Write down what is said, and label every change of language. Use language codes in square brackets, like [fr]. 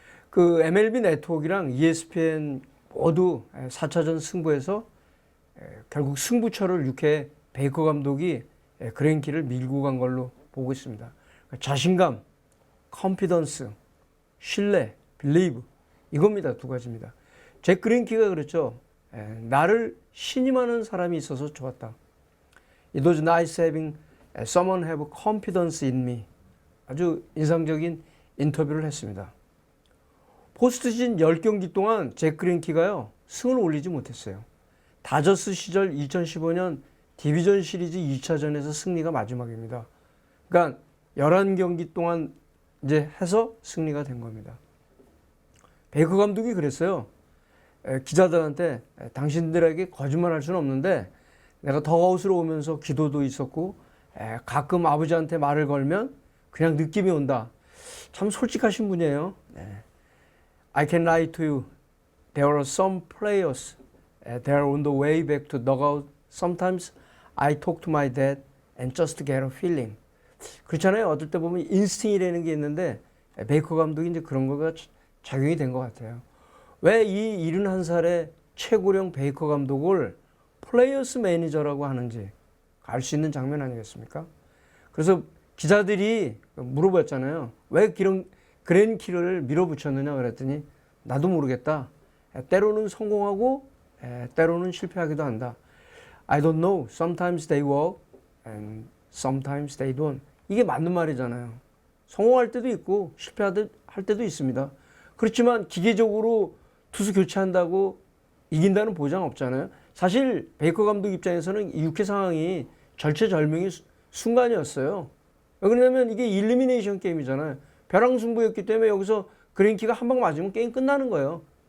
[ko] 그 MLB 네트워크랑 ESPN 모두 4차전 승부에서 결국 승부처를 6회 베이커 감독이 그린키를 밀고 간 걸로 보고 있습니다. 자신감, 컨피던스, 신뢰, 빌리브 이겁니다. 두 가지입니다. 잭 그린키가 그랬죠. 나를 신임하는 사람이 있어서 좋았다. [en] It was nice having someone have confidence in me. [ko] 아주 인상적인 인터뷰를 했습니다. 포스트 시즌 10경기 동안 잭 그린키가요 승을 올리지 못했어요. 다저스 시절 2015년 디비전 시리즈 2차전에서 승리가 마지막입니다. 그러니까 11경기 동안 이제 해서 승리가 된 겁니다. 베이커 감독이 그랬어요. 기자들한테 당신들에게 거짓말할 수는 없는데 내가 더아웃으로 오면서 기도도 있었고 가끔 아버지한테 말을 걸면 그냥 느낌이 온다. 참 솔직하신 분이에요. [en] I can lie to you. There are some players. They are on the way back to dugout. Sometimes I talk to my dad and just get a feeling. [ko] 그렇잖아요. 어떨 때 보면 인스팅이라는 게 있는데 베이커 감독이 이제 그런 거가 작용이 된 것 같아요. 왜 이 71살의 최고령 베이커 감독을 플레이어스 매니저라고 하는지 알 수 있는 장면 아니겠습니까? 그래서 기자들이 물어봤잖아요. 왜 그린키를 밀어붙였느냐 그랬더니 나도 모르겠다. 때로는 성공하고 때로는 실패하기도 한다. [en] I don't know. Sometimes they work and sometimes they don't. [ko] 이게 맞는 말이잖아요. 성공할 때도 있고 실패할 때도 있습니다. 그렇지만 기계적으로 투수 교체한다고 이긴다는 보장 없잖아요. 사실 베이커 감독 입장에서는 이 6회 상황이 절체절명의 순간이었어요. 왜 그러냐면 이게 일리미네이션 게임이잖아요. 벼랑승부였기 때문에 여기서 그린키가 한 방 맞으면 게임 끝나는 거예요.